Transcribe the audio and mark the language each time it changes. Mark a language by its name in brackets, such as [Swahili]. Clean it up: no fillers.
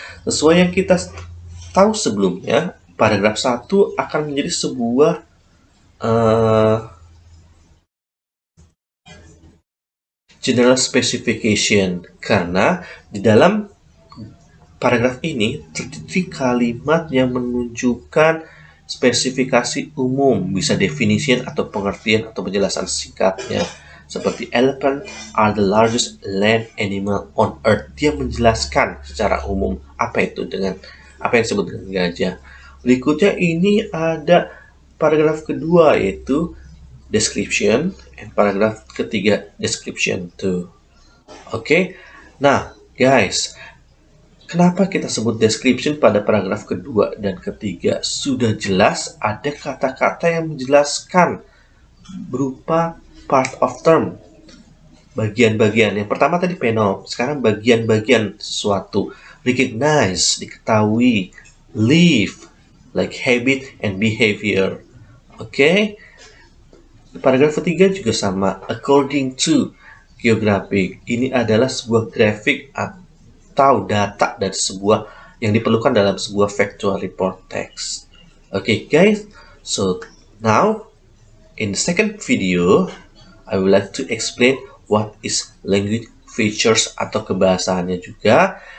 [Indonesian] Sesuai yang kita tahu sebelumnya, paragraf 1 akan menjadi sebuah general specification, karena di dalam paragraf ini terdiri kalimat yang menunjukkan spesifikasi umum, bisa definition atau pengertian atau penjelasan singkatnya. [English] Seperti elephant are the largest land animal on earth. [Indonesian] Dia menjelaskan secara umum apa itu dengan apa yang disebut dengan gajah. Berikutnya ini ada paragraf kedua, yaitu description, and paragraf ketiga description too. Oke. Nah, guys, kenapa kita sebut description pada paragraf kedua dan ketiga? Sudah jelas ada kata-kata yang menjelaskan berupa part of term, bagian-bagian. Yang pertama tadi fenom, sekarang bagian-bagian sesuatu. Recognize, diketahui. [English] Live, like habit and behavior. Oke. [Indonesian] Paragraf ketiga juga sama. [English] According to, geographic. [Indonesian] Ini adalah sebuah grafik atau data dari sebuah yang diperlukan dalam sebuah factual report text. [English] Okay, guys. So now in the second video, I would like to explain what is language features [Indonesian] atau kebahasaannya juga.